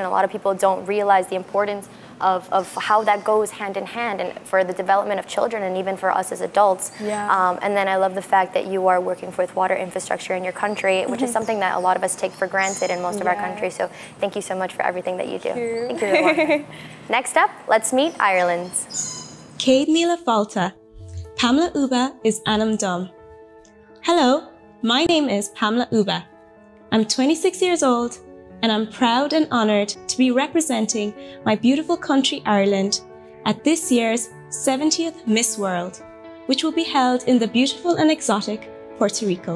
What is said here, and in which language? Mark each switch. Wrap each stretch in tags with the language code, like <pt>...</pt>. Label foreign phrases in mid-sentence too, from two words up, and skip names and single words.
<en>A lot of people don't realize the importance of how that goes hand in hand, and for the development of children and even for us as adults. Yeah. And then I love the fact that you are working with water infrastructure in your country, which is something that a lot of us take for granted in most of our countries. So thank you so much for everything that you do. Thank you, everyone. Next up, let's meet Ireland.</en> <ga>Céad Míle Fáilte. Pamela Uba is Anam Dom.</ga> <en>Hello, my name is Pamela Uba. I'm 26 years old, and I'm proud and honoured to be representing my beautiful country Ireland at this year's 70th Miss World, which will be held in the beautiful and exotic Puerto Rico.</en>